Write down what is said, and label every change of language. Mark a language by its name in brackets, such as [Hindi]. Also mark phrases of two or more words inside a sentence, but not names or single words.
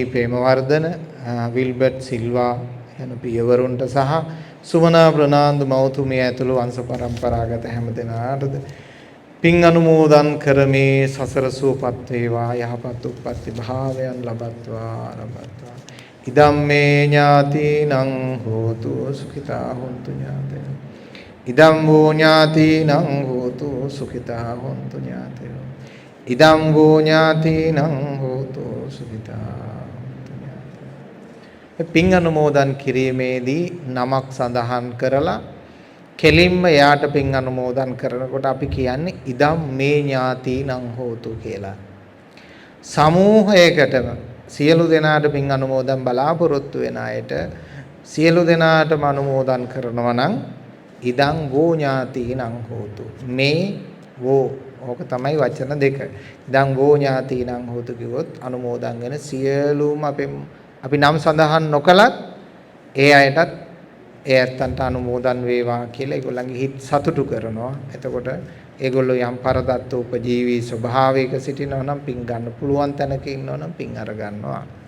[Sinhala] ප්‍රේමවර්ධන, විල්බර්ට් සිල්වා යන පියවරුන්ට සහ සුමනා ප්‍රනාන්දු මෞතුමිය ඇතුළු වංශ පරම්පරාගත හැම දෙනාටද පින් අනුමෝදන් කරමේ සසර සූපත් වේවා යහපත් උප්පත්ති භාවයන් ලබත්වා. [Pali] ඉදම්මේ ඥාතිනං හෝතු සුඛිතා හොන්තු ඥාතයෝ. ඉදම් වූ ඥාතිනං හෝතු සුඛිතා හොන්තු ඥාතයෝ. ඉදම් වූ ඥාතිනං හෝතු සුඛිතා හොන්තු ඥාතයෝ. [Sinhala] පින් අනුමෝදන් කිරීමේදී නමක් සඳහන් කරලා කෙලින්ම යාට පින් අනුමෝදන් කරනකොට අපි කියන්නේ [Pali] ඉදම් මේ ඥාතිනං හෝතු [Sinhala] කියලා. සමූහයකටම සියලු දෙනාට පින් අනුමෝදන් බලාපොරොත්තු වෙන අයට සියලු දෙනාටම අනුමෝදන් කරනවා නම් [Pali] ඉදං වූ ඥාතිනං හෝතු. [Sinhala] මේ වූ ඕක තමයි වචන දෙක. [Pali] ඉදං වූ ඥාතිනං හෝතු [Sinhala] කිව්වොත් අනුමෝදන් වෙන සියලුම අපි නම් සඳහන් නොකලත් ඒ අයටත් ඒ ඇත්තන්ට අනුමෝදන් වේවා කියලා ඒගොල්ලන්ගේ හිත සතුටු කරනවා. එතකොට ඒගොල්ලෝ යම් පරදත්ත උපජීවී ස්වභාවයක සිටිනවා නම් පින් ගන්න පුළුවන් තැනක ඉන්නවා නම් පින් අර ගන්නවා.